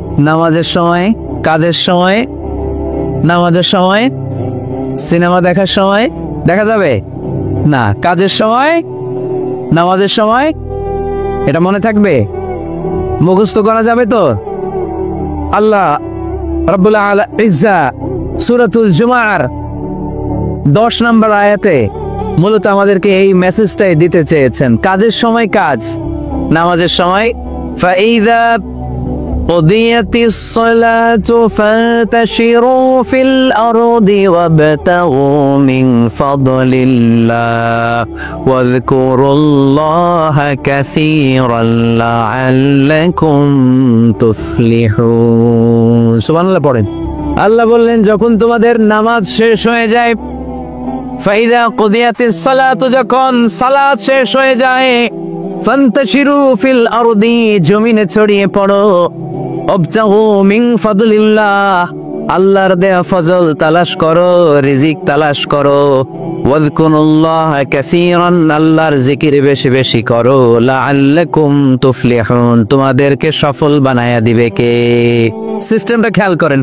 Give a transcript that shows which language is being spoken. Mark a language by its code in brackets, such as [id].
[bn] নামাজের সময়, কাজের সময়, নামাজের সময়, সিনেমা দেখার সময় দেখা যাবে না, কাজের সময়, নামাজের সময়। এটা মনে থাকবে, মুখস্থ করা যাবে তো? আল্লাহ রাব্বুল ইজ্জা সূরাতুল জুমার 10 নম্বর আয়াতে মূলত আমাদেরকে এই মেসেজটাই দিতে চেয়েছেন। কাজের সময় কাজ, নামাজের সময় ফাইযা [ar] قضيت الصلاة فانتشروا في الأرض وابتغوا من فضل الله واذكروا الله كثيرا لعلكم تفلحون। [bn] সুবহানাল্লাহ পড়েন। আল্লাহ বললেন যখন তোমাদের নামাজ শেষ হয়ে যায়, ফাইযা কুদিয়াতিস সালাতু, যখন সালাত শেষ হয়ে যায়, ফান্তাশিরু ফিল আরদি, জমিনে ছড়িয়ে পড়ো, ওয়াবতাগু মিন ফাদলিল্লাহ, আল্লাহর দেয়া ফজল তালাশ করো, রিজিক তালাশ করো, ওয়াযকুরুল্লাহ কাসীরান, আল্লাহর জিকির বেশি বেশি করো, লাআল্লাকুম তুফলিহুন, তোমাদেরকে সফল বানায়া দিবে কে? সিস্টেমটা খেয়াল করেন।